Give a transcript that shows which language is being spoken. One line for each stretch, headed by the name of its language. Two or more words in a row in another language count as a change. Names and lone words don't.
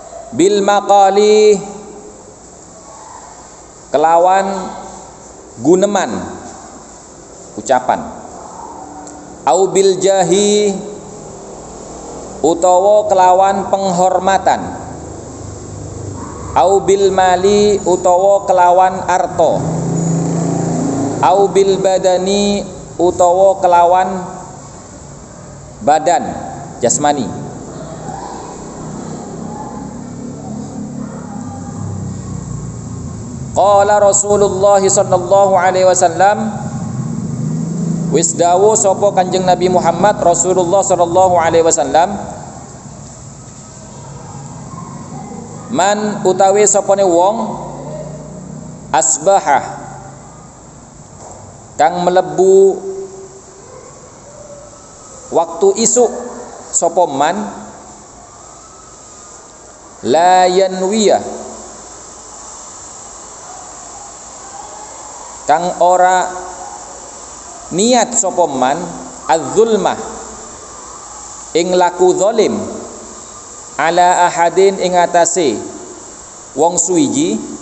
Arabic: bil maqali
Javanese: kelawan guneman ucapan,
Arabic: au bil jahi
Javanese: utawa kelawan penghormatan,
Arabic: au bil mali
Javanese: utawa kelawan arto,
Arabic: au bil badani
Javanese: utawa kelawan badan jasmani.
Arabic: Qala Rasulullah sallallahu alaihi wasallam,
Javanese: wis dawuh sapa Kanjeng Nabi Muhammad Rasulullah
Arabic: sallallahu alaihi wasallam,
Javanese: man utawi sapane wong asbaha kang melebu waktu isuk sapa man
Arabic: la yanwiyah
Javanese: kang ora niat sapa man az-zulmah ing laku zalim
Arabic: ala ahadin
Javanese: ing atase wong suwiji,